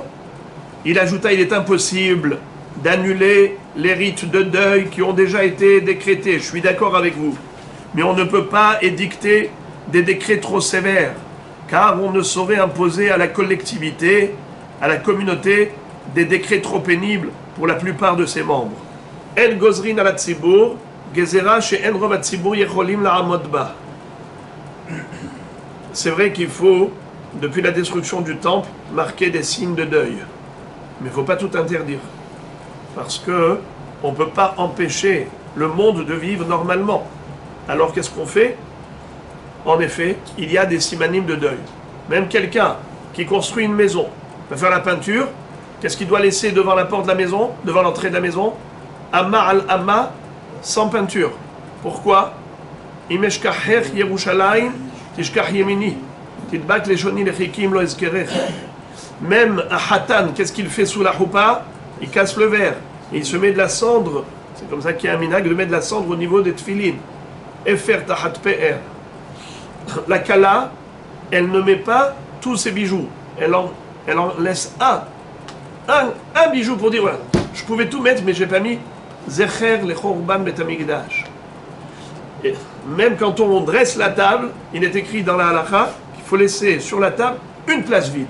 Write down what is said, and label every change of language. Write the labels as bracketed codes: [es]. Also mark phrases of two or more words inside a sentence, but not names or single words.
[fr] Il ajouta, il est impossible d'annuler les rites de deuil qui ont déjà été décrétés. Je suis d'accord avec vous. Mais on ne peut pas édicter des décrets trop sévères, car on ne saurait imposer à la collectivité, à la communauté, des décrets trop pénibles pour la plupart de ses membres. [he] אין גוזרין על הציבור גזרה שאין רוב הציבור יכולים לעמוד בה. [fr] C'est vrai qu'il faut, depuis la destruction du temple, marquer des signes de deuil. Mais il ne faut pas tout interdire. Parce que on ne peut pas empêcher le monde de vivre normalement. Alors qu'est-ce qu'on fait? En effet, il y a des simanim de deuil. Même quelqu'un qui construit une maison, va faire la peinture, qu'est-ce qu'il doit laisser devant la porte de la maison, devant l'entrée de la maison? [he] אמה על אמה, [fr] sans peinture. Pourquoi? [he] אם אשכחך ירושלים תשכח ימיני. תדבק לשוני לחכי אם לא אזכרכי. [fr] Même un hatan, qu'est-ce qu'il fait sous la choupa? Il casse le verre. Et il se met de la cendre. C'est comme ça qu'il y a un minag de mettre de la cendre au niveau des tefilin. [he] אפר תחת פאר. [fr] La kala, elle ne met pas tous ses bijoux. Elle en laisse un bijou pour dire, voilà, je pouvais tout mettre, mais je n'ai pas mis [he] זכר לחורבן בית המקדש. [fr] Et même quand on dresse la table, il est écrit dans la halakha qu'il faut laisser sur la table une place vide.